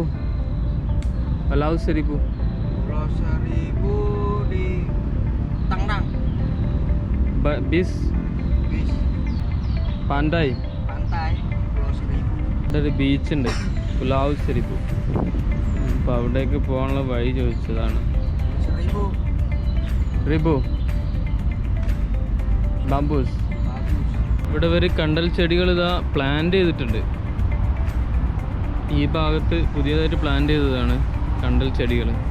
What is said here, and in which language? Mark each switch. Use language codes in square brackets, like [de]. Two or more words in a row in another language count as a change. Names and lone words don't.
[id] Pulau Seribu. Pulau Seribu di Tangnang. Bis. Pandai. Pantai Pulau Seribu. [ml] ഒരു ബീച്ച് ഉണ്ട്, പുലാവ് സെരിബു. അപ്പോൾ അവിടേക്ക് പോകാനുള്ള വഴി ചോദിച്ചതാണ്. റിബു ബാംബൂസ്. ഇവിടെ ഒരു കണ്ടൽ ചെടികൾ ഇതാ പ്ലാന്റ് ചെയ്തിട്ടുണ്ട്. ഈ ഭാഗത്ത് പുതിയതായിട്ട് പ്ലാന്റ് ചെയ്തതാണ് കണ്ടൽ ചെടികൾ.